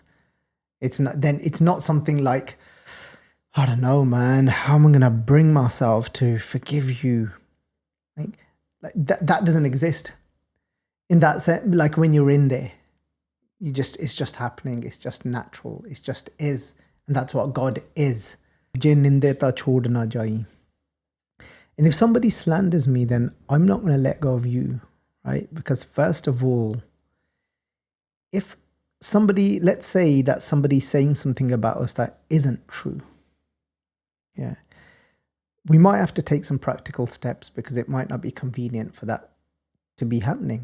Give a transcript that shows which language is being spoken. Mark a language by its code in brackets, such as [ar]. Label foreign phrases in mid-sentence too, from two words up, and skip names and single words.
[en] It's not something like, I don't know, man, how am I going to bring myself to forgive you? Like that doesn't exist. In that sense, like when you're in there, it's just happening, it's just natural, it just is. And that's what God is. [pa] Je ninde ta chhod na jai. [en] And if somebody slanders me, then I'm not going to let go of you. Right? Because first of all, if somebody, let's say that somebody's saying something about us that isn't true, yeah, we might have to take some practical steps because it might not be convenient for that to be happening.